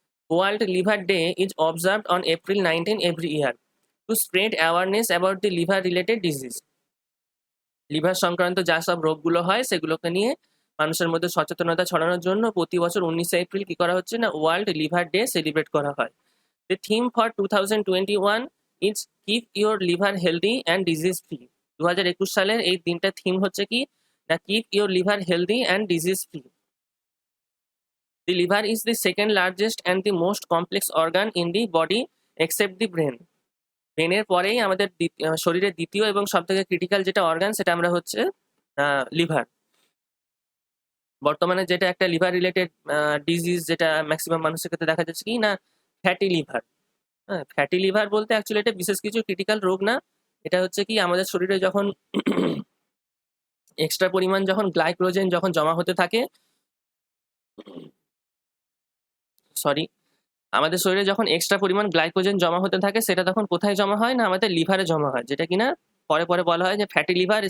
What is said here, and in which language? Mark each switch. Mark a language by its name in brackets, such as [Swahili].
[English] World liver day is observed on April 19 every year to spread awareness about the liver related disease. [Bangla] Liver সংক্রান্ত যা সব রোগগুলো হয় সেগুলোকে নিয়ে মানুষের মধ্যে সচেতনতা ছড়ানোর জন্য প্রতি বছর 19শে এপ্রিল কি করা হচ্ছে না, ওয়ার্ল্ড লিভার ডে সেলিব্রেট করা হয়। [English] The theme for 2021 is Keep Your Liver Healthy and Disease Free। [Bangla] 2021 সালের এই দিনটার থিম হচ্ছে কি না, [English] Keep Your Liver Healthy and Disease Free। The liver is the second largest and the most complex organ in the body except the brain। [Bangla] ব্রেনের পরেই আমাদের শরীরের দ্বিতীয় এবং সবথেকে ক্রিটিক্যাল যেটা অর্গান সেটা আমরা হচ্ছে লিভার। বর্তমানে যেটা একটা লিভার রিলেটেড ডিজিজ যেটা ম্যাক্সিমাম মানুষের ক্ষেত্রে দেখা যাচ্ছে কি না, ফ্যাটি লিভার। হ্যাঁ, ফ্যাটি লিভার বলতে অ্যাকচুয়ালি এটা বিশেষ কিছু ক্রিটিক্যাল রোগ না। এটা হচ্ছে কি আমাদের শরীরে যখন এক্সট্রা পরিমাণ যখন গ্লাইকোজেন যখন জমা হতে থাকে, সরি, আমাদের শরীরে যখন এক্সট্রা পরিমাণ গ্লাইকোজেন জমা হতে থাকে সেটা তখন কোথায় জমা হয় না, আমাদের লিভারে জমা হয়, যেটা কিনা পরে পরে বলা হয় যে ফ্যাটি লিভার।